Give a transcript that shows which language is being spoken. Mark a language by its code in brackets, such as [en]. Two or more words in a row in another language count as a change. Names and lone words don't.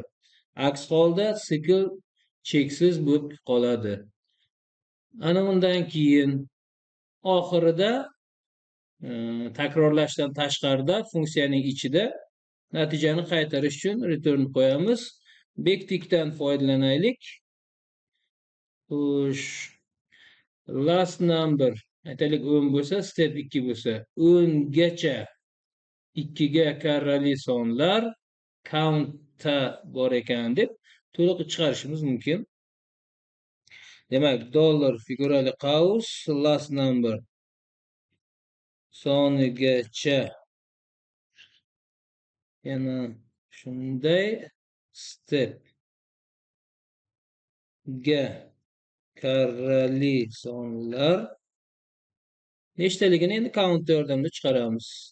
[uz] Aks holda sikl cheksiz bo'lib qoladi. Ana undan keyin oxirida takrorlashdan tashqarida funksiyaning ichida natijani qaytarish uchun return qo'yamiz. Backtickdan foydalanaylik. [en] Last number [uz] aytaylik 10 bo'lsa, step 2 bo'lsa 10 gacha 2 ga karrali sonlar count'ta bor ekan deb to'liq chiqarishimiz mumkin. Demak, dollar figurali qaus [en] last number [uz] sonigacha yana shunday step ga karrali sonlar nechtaligini endi count yordamida chiqaramiz.